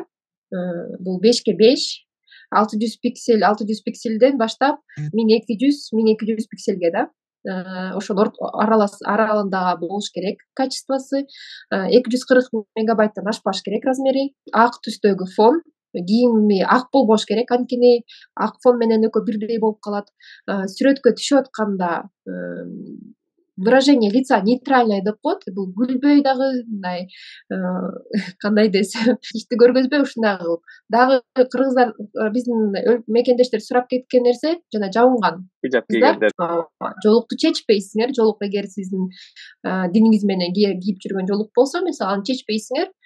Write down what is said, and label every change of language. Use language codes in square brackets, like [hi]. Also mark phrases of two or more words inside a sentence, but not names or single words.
[ky] Бул 5:5, 600 пикселден баштап 1200 пикселге да. Ошонун аралыгында болуш керек качествосы. 240 мегабайттан ашпаш керек размери. Ак түстөгү фон, кийими ак болбош керек, анткени ак фон менен экөө бирдей болуп калат. Сүрөткө түшүп атканда [ru] выражение лица нейтральное [ky] деп коет. Бул күлбөй дагы, мындай кандай десем, ишти көргөзбөй ушундай кылып. Дагы кыргыздар, биздин мекендештер сурап кеткен нерсе, жана жабынган. Хижап кийгендер. Жолукту чечпейсиңер. Жолук эгер сиздин диниңиз менен кийип жүргөн жолук болсо, мисалы, аны чечпейсиңер.